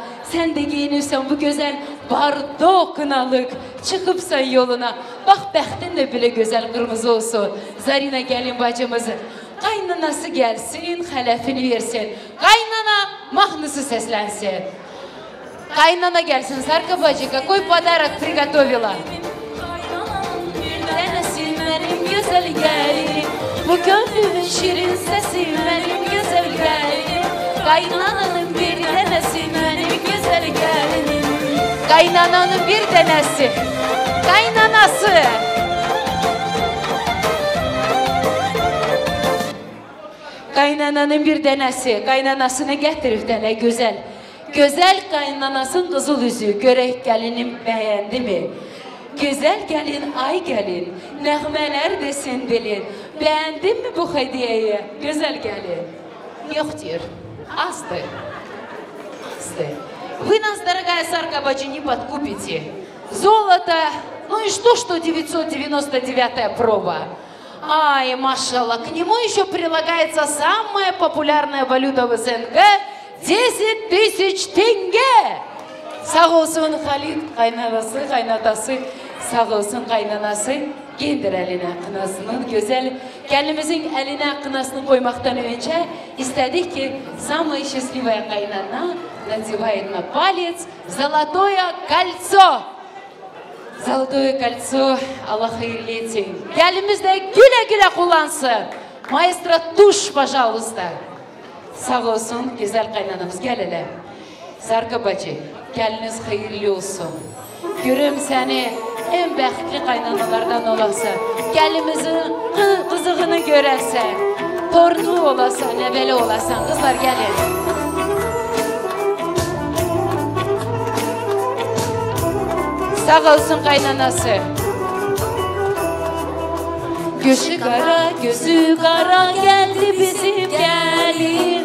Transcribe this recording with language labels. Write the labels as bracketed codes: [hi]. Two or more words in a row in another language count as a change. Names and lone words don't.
[tr] Sen de giyinirsen bu güzel bardo kınalık. Çıkıpsan yoluna. Bak bəxtin de bile güzel kırmızı olsun. Zarina gelin bacımızı. Kaynanası gelsin, xələfini versin. Kaynana mahnısı seslensin. Kaynana gelsin Sarka bacı. [ru] Какой подарок приготовила? [tr] Denesin benim güzel gelin. Bu gönlümün şirin sesi benim güzel gelin. Kaynananın bir denesi benim güzel gelinim. Kaynananın bir denesi. Kaynanası. Kaynananın bir denesi. Kaynanasını getirip dene güzel. Güzel kaynanasın kızıl üzü, görek gelinim beğendi mi? Güzel gelin, ay gelin, nəğmələr desin dilin. Beğendin mi bu hediyeyi, güzel gelin? Yok diyor, azdır. [ru] Вы нас, дорогая Саркабаджи, не подкупите. Золото, ну и что 999-я проба? Ай, машалла, к нему еще прилагается самая популярная валюта в СНГ – 10 тысяч тенге. [tr] Sağ olsun Halid kaynanası, kaynatası, sağ olsun kaynanası. Gendir eline kınasının, güzel. Kendimizin eline kınasını koymaktan önce istedik ki [ru] самая счастливая [tr] kaynana [ru] надевает на палец золотое кольцо. Золотое кольцо, [tr] Allah hayırlı etsin. Gelimiz de güle güle kullansın. Maestro tuş, пожалуйста. Sağ olsun güzel kaynanamız. Gel hele. Sarkı bacı, geliniz hayırlı olsun. [az] Görüm seni en bəxtli qaynanalardan olasa, gəlimizin qızığını görəsən, torunu olasan, nəvəli olasan, qızlar gəlin. Sağ olsun qaynanası. Göşü qara, gözü qara, gəldi bizim gəlin.